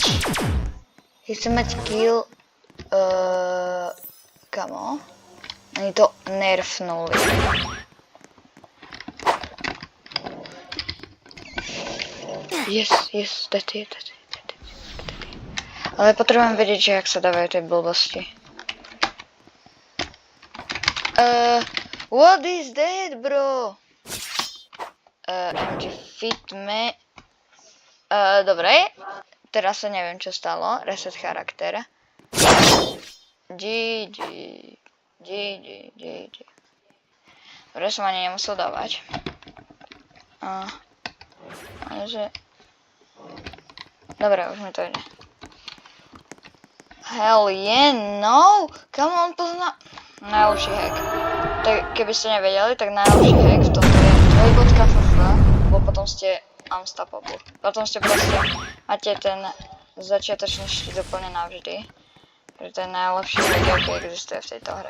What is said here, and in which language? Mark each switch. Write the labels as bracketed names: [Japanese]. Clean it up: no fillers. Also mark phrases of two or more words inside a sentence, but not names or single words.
[Slovak] Chcem mať kill, kamo? Oni to nerfnuli. [English] Yes, dead. [Slovak] Ale potrebujem vedieť, že jak sa dávajú tie blbosti. [English] What is that, bro? MG fit me. [Slovak] Dobre, teraz sa neviem, čo stalo. Reset charakter. GG. Dobre, som ani nemusel dávať. Ale dobre, už mi to ide. [English] Hell yeah, no! Come on, [Slovak] pozná... Najlepší hack. Tak keby ste nevedeli, tak najlepší hack v tomto je dvojbodka.ff, lebo potom ste unstoppable. Potom ste proste máte ten začiatočný štít úplne navždy. Takže to je najlepší hack, aký existuje v tejto hre.